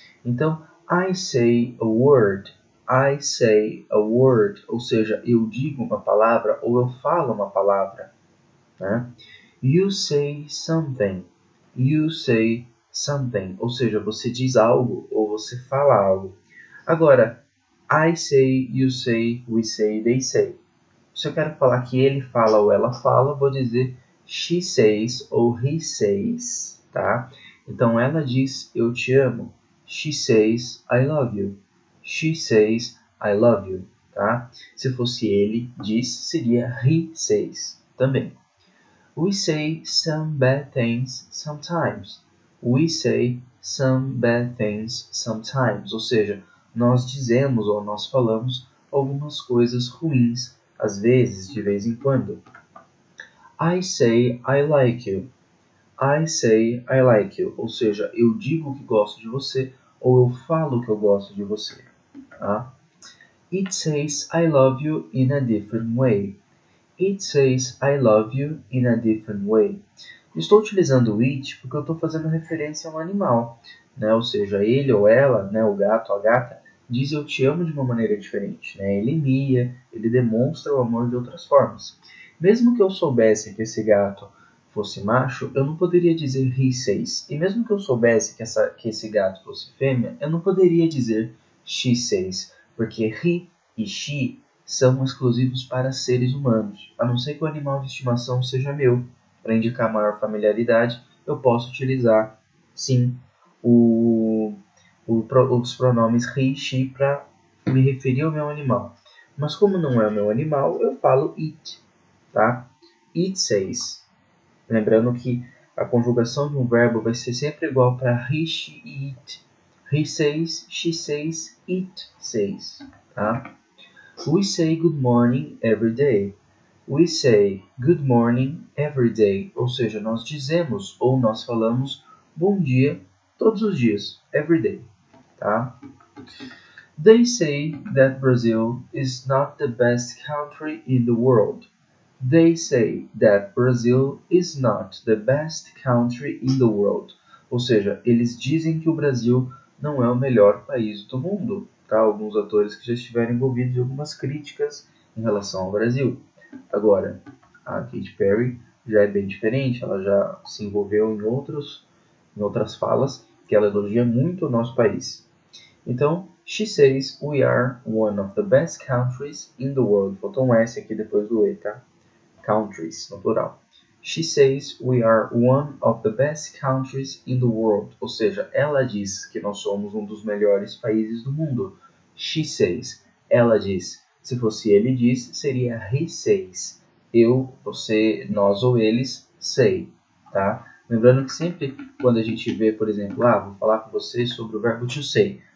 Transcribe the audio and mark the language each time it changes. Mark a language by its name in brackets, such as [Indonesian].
[Portuguese] Então, [English] I say a word. [Portuguese] I say a word, ou seja, eu digo uma palavra ou eu falo uma palavra. Né? [English] You say something. You say something, [Portuguese] ou seja, você diz algo ou você fala algo. [English] Agora, I say, you say, we say, they say. [Portuguese] Se eu quero falar que ele fala ou ela fala, vou dizer [English] she says [Portuguese] ou [English] he says. [Portuguese] Tá? Então, ela diz eu te amo. [English] She says, I love you. She says, I love you. Tá? [Portuguese] Se fosse ele, diz, seria he says também. [English] We say some bad things sometimes. We say some bad things sometimes. [Portuguese] Ou seja, nós dizemos ou nós falamos algumas coisas ruins, às vezes, de vez em quando. [English] I say I like you. [Portuguese] I say I like you, ou seja, eu digo que gosto de você ou eu falo que eu gosto de você. Tá? [English] It says I love you in a different way. It says I love you in a different way. [Portuguese] Estou utilizando o it porque eu estou fazendo referência a um animal, né? Ou seja, ele ou ela, né? O gato ou a gata, diz eu te amo de uma maneira diferente. Né? Ele mia, ele demonstra o amor de outras formas. Mesmo que eu soubesse que esse gato fosse macho, eu não poderia dizer he says. E mesmo que eu soubesse que esse gato fosse fêmea, eu não poderia dizer she says, porque he e she são exclusivos para seres humanos. A não ser que o animal de estimação seja meu. Para indicar maior familiaridade, eu posso utilizar, sim, os pronomes he e she para me referir ao meu animal. Mas como não é o meu animal, eu falo it, tá? It says. Lembrando que a conjugação de um verbo vai ser sempre igual para he, she e it. [English] He says, she says, it says, tá? We say good morning every day. We say good morning every day. [Portuguese] Ou seja, nós dizemos ou nós falamos bom dia todos os dias, [English] every day, [Portuguese] tá? [English] They say that Brazil is not the best country in the world. They say that Brazil is not the best country in the world. [Portuguese] Ou seja, eles dizem que o Brasil não é o melhor país do mundo. Tá? Alguns autores que já estiveram envolvidos em algumas críticas em relação ao Brasil. Agora, a Katy Perry já é bem diferente. Ela já se envolveu em outras falas que ela elogia muito o nosso país. Então, [English] she says we are one of the best countries in the world. [Portuguese] Faltou um S aqui depois do E, tá? Countries, no plural. [English] She says we are one of the best countries in the world. [Portuguese] Ou seja, ela diz que nós somos um dos melhores países do mundo. [English] She says. [Portuguese] Ela diz. Se fosse ele diz, seria he says. Eu, você, nós ou eles say, tá? Lembrando que sempre quando a gente vê, por exemplo, vou falar com você sobre o verbo to say.